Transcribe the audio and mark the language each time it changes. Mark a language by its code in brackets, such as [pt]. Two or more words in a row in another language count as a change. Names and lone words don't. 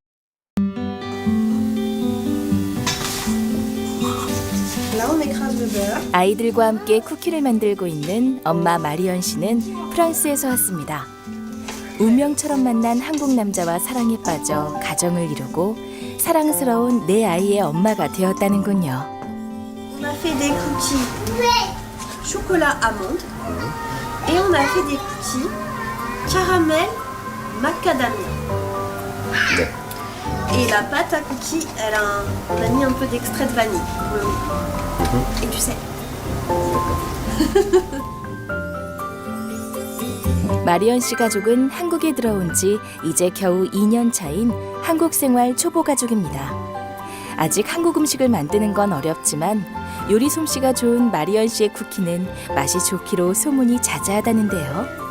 [ko] 아이들과 함께 쿠키를 만들고 있는 엄마 마리언 씨는 프랑스에서 왔습니다. 운명처럼 만난 한국 남자와 사랑에 빠져 가정을 이루고 사랑스러운 내 아이의 엄마가 되었다는군요. [fr] On a fait des cookies chocolat amande et on a fait des cookies caramel macadamia. Et la pâte à cookies, on a mis un peu d'extrait de vanille pour le goût. Et du sel. [ko] 마리언 씨 가족은 한국에 들어온 지 이제 겨우 2년 차인 한국 생활 초보 가족입니다. 아직 한국 음식을 만드는 건 어렵지만 요리 솜씨가 좋은 마리언 씨의 쿠키는 맛이 좋기로 소문이 자자하다는데요.